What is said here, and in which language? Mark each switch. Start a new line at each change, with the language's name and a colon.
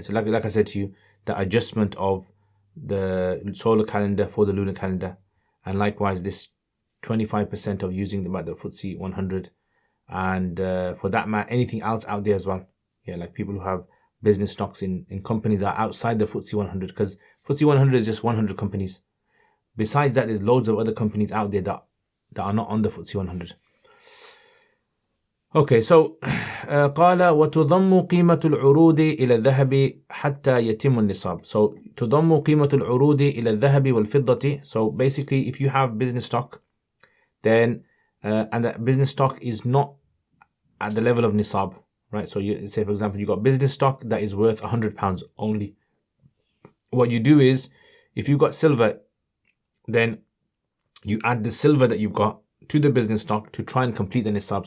English: So like I said to you, the adjustment of the solar calendar for the lunar calendar, and likewise this 25% of using the FTSE 100, and for that matter, anything else out there as well. Yeah, like people who have business stocks in companies that are outside the FTSE 100, because FTSE 100 is just 100 companies. Besides that, there's loads of other companies out there that are not on the FTSE 100. Okay, so
Arabic: قال وتضم قيمة العروض إلى الذهب حتى يتم النصاب.
English: So
Arabic: تضم قيمة العروض إلى الذهب والفضة.
English: So basically, if you have business stock, then and that business stock is not at the level of nisab, right? So you say, for example, you got business stock that is worth £100 only. What you do is, if you've got silver, then you add the silver that you've got to the business stock to try and complete the nisab.